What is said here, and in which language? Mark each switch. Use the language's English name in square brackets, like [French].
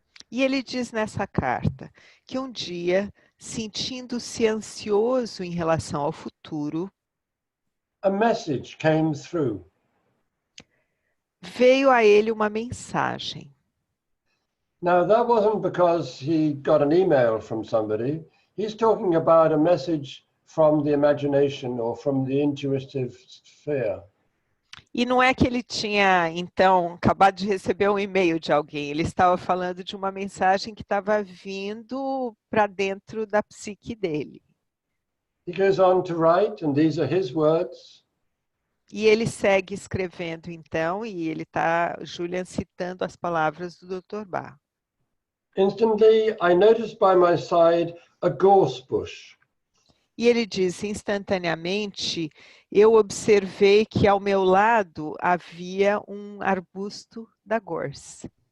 [Portuguese] e ele diz nessa carta que um dia, sentindo-se ansioso em relação ao futuro, [English] a message came through. [Portuguese] Veio a ele uma mensagem. [English] Now, that wasn't because he got an email from somebody. He's talking about a message from the imagination or from the intuitive sphere. [Portuguese] E não é que ele tinha, então, acabado de receber um e-mail de alguém. Ele estava falando de uma mensagem que estava vindo para dentro da psique dele. [English] He goes on to write, and these are his words. [Portuguese] E ele segue escrevendo, então, e ele está, Julian, citando as palavras do Dr. Bach. [English] Instantly, I noticed by my side a gorse bush. [Portuguese] E ele diz, instantaneamente, eu observei que ao meu lado havia um arbusto da gorse.